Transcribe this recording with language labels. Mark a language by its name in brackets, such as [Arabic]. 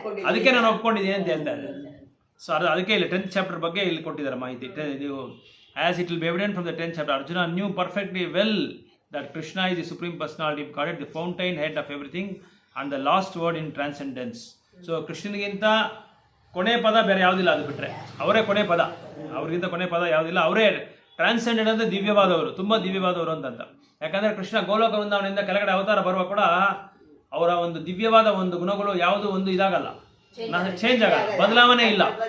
[Kannada] ಅದಕ್ಕೆ ನಾನು ಒಪ್ಕೊಂಡಿದ್ದೀನಿ ಅಂತ ಹೇಳ್ತಾ ಇದ್ದಾರೆ. ಸೊ ಅದಕ್ಕೆ ಇಲ್ಲಿ 10th ಚಾಪ್ಟರ್ ಬಗ್ಗೆ ಇಲ್ಲಿ ಕೊಟ್ಟಿದ್ದಾರೆ ಮಾಹಿತಿ. [English] ನೀವು as it will be evident from the 10th chapter, Arjuna knew perfectly well that Krishna is the supreme personality of Godhead, the fountain head of everything and the last word in transcendence. [Kannada] So ಕೃಷ್ಣನಿಗಿಂತ ಕೊನೆ ಪದ ಬೇರೆ ಯಾವುದಿಲ್ಲ, ಅದು ಬಿಟ್ಟರೆ ಅವರೇ ಕೊನೆ ಪದ, ಅವ್ರಿಗಿಂತ ಕೊನೆ ಪದ ಯಾವುದಿಲ್ಲ. ಅವರೇ ಟ್ರಾನ್ಸೆಂಡೆಂಟ್ ಅಂದರೆ ದಿವ್ಯವಾದವರು, ತುಂಬ ದಿವ್ಯವಾದವರು ಅಂತ. ಯಾಕಂದರೆ ಕೃಷ್ಣ ಗೋಲೋಕ ವೃಂದಾವನದಿಂದ ಕೆಳಗಡೆ ಅವತಾರ ಬರುವ ಕೂಡ ಅವರ ಒಂದು ದಿವ್ಯವಾದ ಒಂದು ಗುಣಗಳು ಯಾವುದು ಒಂದು ಇದಾಗಲ್ಲ, ಚೇಂಜ್ ಆಗಲ್ಲ, ಬದಲಾವಣೆ ಇಲ್ಲ.